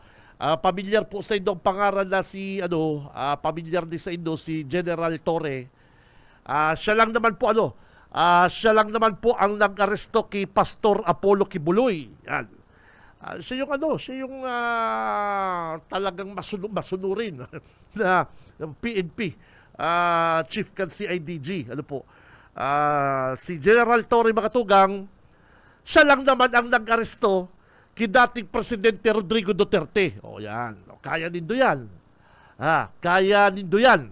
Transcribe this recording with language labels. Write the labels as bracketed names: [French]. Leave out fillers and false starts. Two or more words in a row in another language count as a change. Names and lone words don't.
[Filipino] Pamilyar po sa inyo ang pangalan na si pamilyar din sa inyo si General Torre. Siya lang naman po siya lang naman po ang nag-aresto kay Pastor Apollo Kibuloy. Yan. Siya yung talagang masunurin na PNP Chief kan CIDG. Ano po? Si General Torre Makatugang, siya lang naman ang nag-aresto kay dating Presidente Rodrigo Duterte. [Bikol] Yan. Kaya nindo yan. Kaya nindo yan.